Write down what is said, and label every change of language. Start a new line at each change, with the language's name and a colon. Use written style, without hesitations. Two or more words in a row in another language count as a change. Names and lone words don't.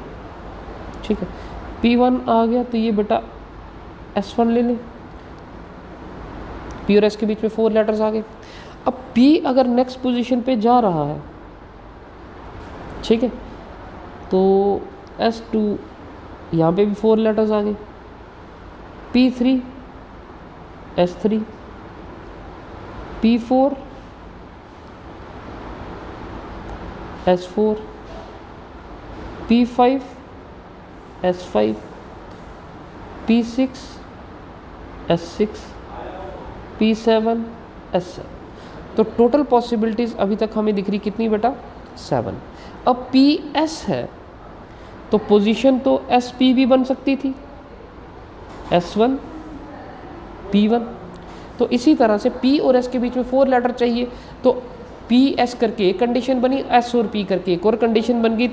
Hindi: ठीक है। P1 आ गया, तो ये बेटा S1 ले लें। P और S के बीच में 4 लेटर्स आ गए। अब P अगर
English: next position
Hindi: पे जा रहा है, ठीक है, तो S2 यहाँ पे भी 4 लेटर्स आ गए। P3 S3 P4 S4 P5 S5 P6 S6 P7 S7। तो
English: total possibilities
Hindi: अभी तक हमें दिख रही कितनी बेटा? 7। अब PS है तो पोजीशन तो SP भी बन सकती थी, S1 P1। तो इसी तरह से P और S के बीच में 4 लेटर चाहिए, तो PS करके एक कंडीशन बनी, S और P करके एक और कंडीशन बन गई।